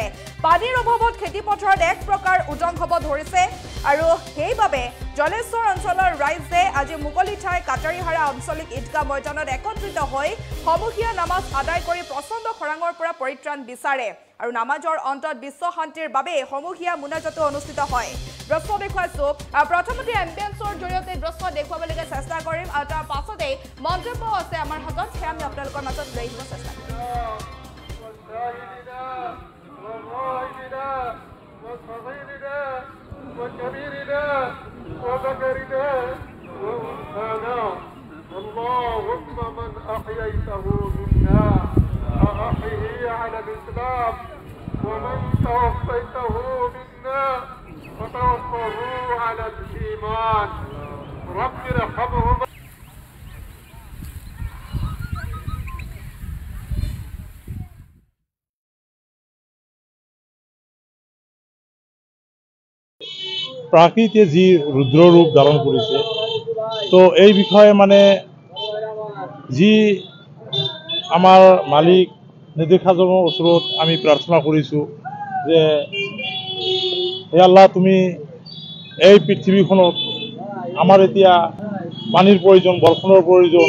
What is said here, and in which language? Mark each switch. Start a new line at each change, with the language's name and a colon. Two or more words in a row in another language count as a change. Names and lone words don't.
Assamese: পানীৰ অভাৱত খেতিপথাৰত এক প্ৰকাৰ উদং হ'ব ধৰিছে আৰু সেইবাবে জলেশ্বৰ অঞ্চলৰ ৰাইজে আজি মুকলি ঠাই কাটাৰিহাৰা আঞ্চলিক ঈদগাহ ময়দানত একত্ৰিত হৈ সমূহীয়া নামাজ আদায় কৰি প্ৰচণ্ড খৰাঙৰ পৰা পৰিত্ৰাণ বিচাৰে আৰু নামাজৰ অন্তত বিশ্ব শান্তিৰ বাবে সমূহীয়া মোনাজাতো অনুষ্ঠিত হয়। দৃশ্য দেখুৱাইছো, প্ৰথমতে এম্বিয়েন্সৰ জৰিয়তে দৃশ্য দেখুৱাবলৈকে চেষ্টা কৰিম আৰু তাৰ পাছতেই মন্তব্য আছে আমাৰ হাতত, সেয়া আমি আপোনালোকৰ মাজত লৈ আহিব চেষ্টা কৰিম।
Arabic: وكبيرنا وذكرنا وأنثانا اللهم من أحييته منا فأحيه على الإسلام ومن توفيته منا فتوفه على الإيمان رب ارحمهما
Assamese: প্ৰাকৃতিয়ে যি ৰুদ্ৰ ৰূপ ধাৰণ কৰিছে, তো এই বিষয়ে মানে যি আমাৰ মালিক নিৰ্দেশাজনৰ ওচৰত আমি প্ৰাৰ্থনা কৰিছোঁ যে হে আল্লাহ, তুমি এই পৃথিৱীখনত আমাৰ এতিয়া পানীৰ প্ৰয়োজন, বৰষুণৰ প্ৰয়োজন।